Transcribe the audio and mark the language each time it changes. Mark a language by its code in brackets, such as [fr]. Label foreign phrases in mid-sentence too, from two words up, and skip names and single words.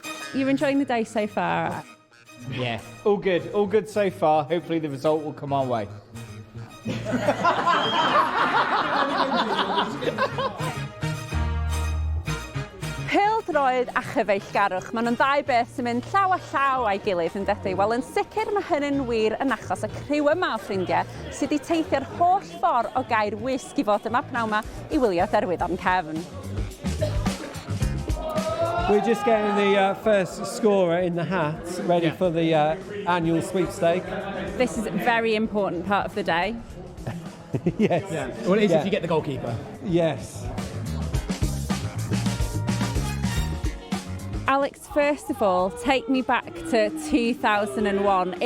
[en] You're enjoying the day so far? Yeah, all good so far. Hopefully the result will come our way. [cy] Pêl-droed a chyfeillgarwch, maen nhw'n ddau beth sy'n mynd llaw a llaw a'i gilydd yn dydy. Wel, yn sicr mae hynny'n wir yn achos y criw yma o ffrindiau sydd wedi teithio'r holl ffordd o Gaerwysg i fod yma pnawn yma i wylio Derwyddon Cefn. [en] We're just getting the first scorer in the hat, ready for the annual sweepstake. This is a very important part of the day. Yes. Yeah. Well, it is if you get the goalkeeper. Yes. Alex, first of all, take me back to 2001.